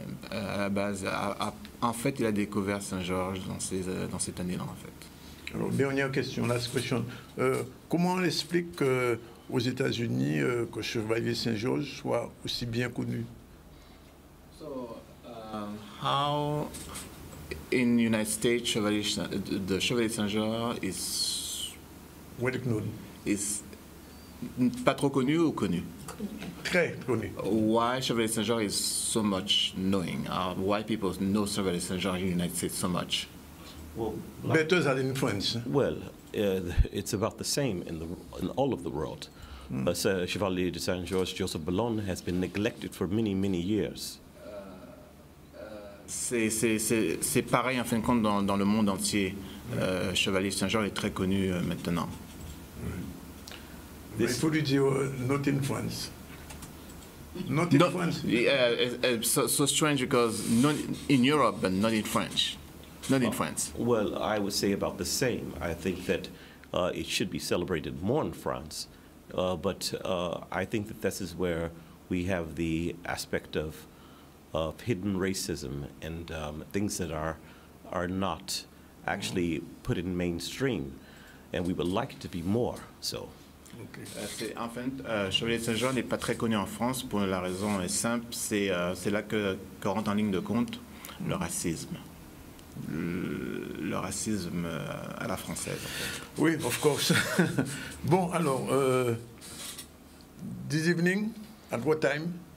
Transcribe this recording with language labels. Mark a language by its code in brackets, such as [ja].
[fr] À la base, en fait, il a découvert Saint-Georges dans cette année-là, en fait. Alors, dernière question, [en] last question. [fr] Comment on explique aux États-Unis que Chevalier Saint-Georges soit aussi bien connu? [en] So, how in the United States, the Chevalier Saint-Georges is well known. [fr] Is pas trop connu ou connu? Très connu. [en] Why Chevalier Saint-Georges is so much knowing? Why people know Chevalier Saint-Georges in the United States so much? Well, better than in France. Well, it's about the same in all of the world. Chevalier de Saint-Georges, Joseph Bellon, has been neglected for many, many years. [fr] C'est pareil en fin de compte dans le monde entier. Chevalier Saint-Georges est très connu maintenant. Il faut lui dire [en] not in France. Not in France. So strange because not in Europe but not in French. Not in France. Well, I would say about the same. I think that it should be celebrated more in France, but I think that this is where we have the aspect of hidden racism and things that are not actually put in mainstream, and we would like it to be more so. Okay. [fr] Chevalier de Saint-Georges n'est pas très connu en France pour la raison est simple, c'est là que rentre en ligne de compte le racisme. Le racisme à la française. En fait. Oui, [en] of course. [fr] Bon, alors, [en] this evening, at what time?